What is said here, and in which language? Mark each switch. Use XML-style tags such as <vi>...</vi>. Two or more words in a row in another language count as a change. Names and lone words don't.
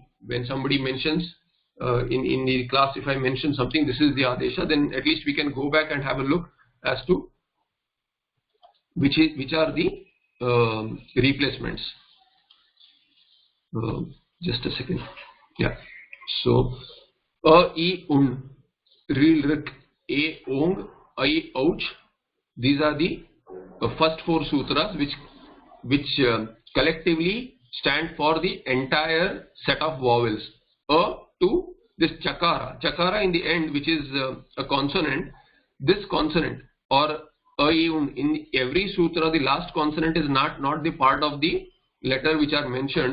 <en>When somebody mentions in the class, if I mention something, this is the adesha, then at least we can go back and have a look as to which are the replacements. Just a second. Yeah.</en> <sa>So a, I, un, ril, rik, a, ong, I, ouch.</sa> <en>These are the first 4 sutras which collectively stand for the entire set of vowels. A to this chakara. Chakara in the end, which is a consonant. This consonant or a, I, un, in every sutra the last consonant is not the part of the letter which are mentioned.</en>